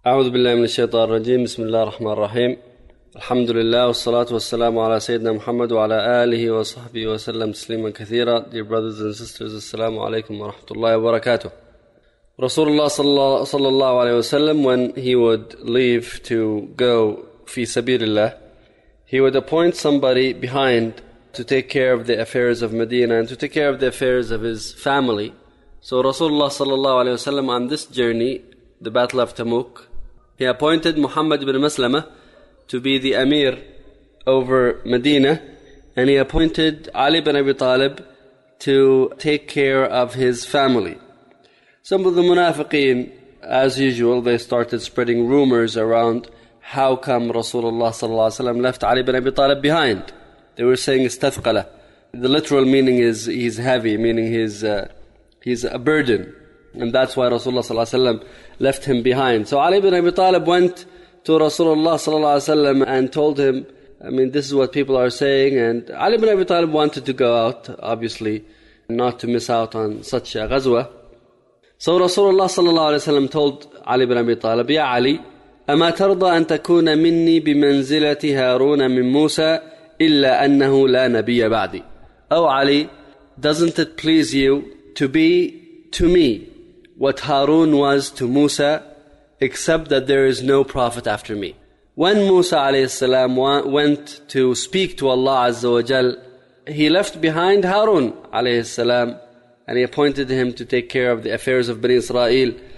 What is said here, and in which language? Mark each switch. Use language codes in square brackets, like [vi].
[ar] أعوذ بالله من الشيطان الرجيم. بسم الله الرحمن الرحيم. الحمد لله والصلاة والسلام على سيدنا محمد وعلى آله وصحبه وسلم تسليما كثيرا. [en] Dear brothers and sisters, [ar] السلام عليكم ورحمة الله وبركاته. رسول الله صلى الله عليه وسلم, [en] when he would leave to go [ar] في سبيل الله, [en] he would appoint somebody behind to take care of the affairs of Medina and to take care of the affairs of his family. So Rasulullah [ar] صلى الله عليه وسلم [en] on this journey, the Battle of Tamuk, he appointed Muhammad ibn Maslama to be the Amir over Medina, and he appointed Ali ibn Abi Talib to take care of his family. Some of the Munafiqeen, as usual, they started spreading rumors around how come Rasulullah sallallahu alaihi wasallam left Ali ibn Abi Talib behind. They were saying istathqala. The literal meaning is he's heavy, meaning he's a burden. And that's why Rasulullah sallallahu alaihi wasallam left him behind. So Ali ibn Abi Talib went to Rasulullah sallallahu alaihi wasallam and told him, I mean, this is what people are saying. And Ali ibn Abi Talib wanted to go out, obviously, not to miss out on such a ghazwa. So Rasulullah sallallahu alaihi wasallam told Ali ibn Abi Talib, Ya Ali, [ar] أَمَا تَرْضَى أَن تَكُونَ مِنِّي بِمَنْزِلَةِ هَارُونَ مِنْ مُوسَى إِلَّا أَنَّهُ لَا نَبِيَّ بَعْدِي. [en] Oh Ali, doesn't it please you to be to me what Harun was to Musa, except that there is no prophet after me? When Musa alayhi salam went to speak to Allah azza wa jal, he left behind Harun alayhi salam, and he appointed him to take care of the affairs of Bani Israel.